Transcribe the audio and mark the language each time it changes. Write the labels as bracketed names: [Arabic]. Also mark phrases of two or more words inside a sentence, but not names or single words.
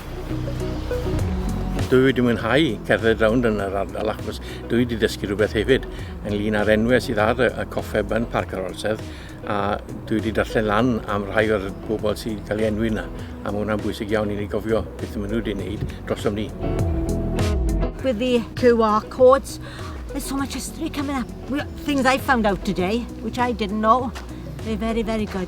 [Welsh] Dwi wedi mwynhau cerdded rownd yn yr ardal achos dwi wedi dysgu rhywbeth hefyd ynglyn â'r enwau sydd ar y coffeb yn Parc yr Orsedd, a dwi wedi darllen lan am rhai o'r bobl sydd cael ei enwi yna, a mae hwnna'n bwysig iawn I ni gofio beth maen nhw wedi wneud drosom ni. [English] With the QR codes, there's so much history coming up. Things I found out today, which I didn't know. They're very, very good.